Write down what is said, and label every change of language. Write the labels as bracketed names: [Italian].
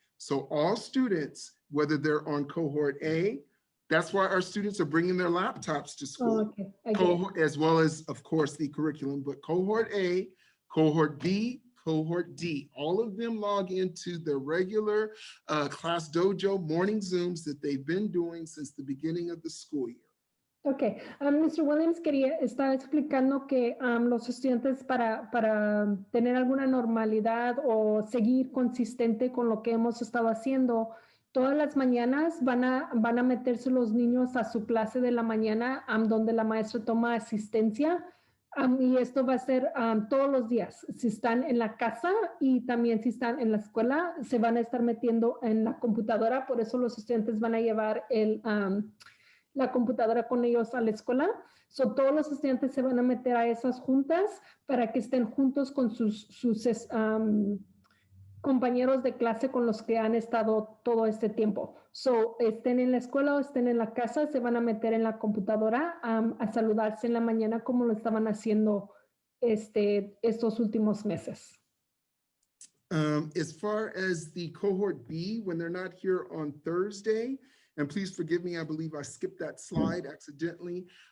[English] So all students, whether they're on cohort A, that's why our students are bringing their laptops to school. Oh, okay. Cohort, as well as, of course, the curriculum, but cohort A, cohort B, cohort D, all of them log into the regular Class Dojo morning Zooms that they've been doing since the beginning of the school year. Ok, Mr. [Spanish] Williams estaba explicando que los estudiantes para tener alguna normalidad o seguir consistente con lo que hemos estado haciendo, todas las mañanas van a meterse los niños a su clase de la mañana, donde la maestra toma asistencia, y esto va a ser todos los días. Si están en la casa y también si están en la escuela, se van a estar metiendo en la computadora, por eso los estudiantes van a llevar la computadora con ellos a la escuela. So, todos los estudiantes se van a meter a esas juntas para que estén juntos con sus compañeros de clase con los que han estado todo este tiempo. So, estén en la escuela o estén en la casa, se van a meter en la computadora a saludarse en la mañana como lo estaban haciendo estos últimos meses. [English] As far as the cohort B, when they're not here on Thursday, and please forgive me, I believe I skipped that slide accidentally.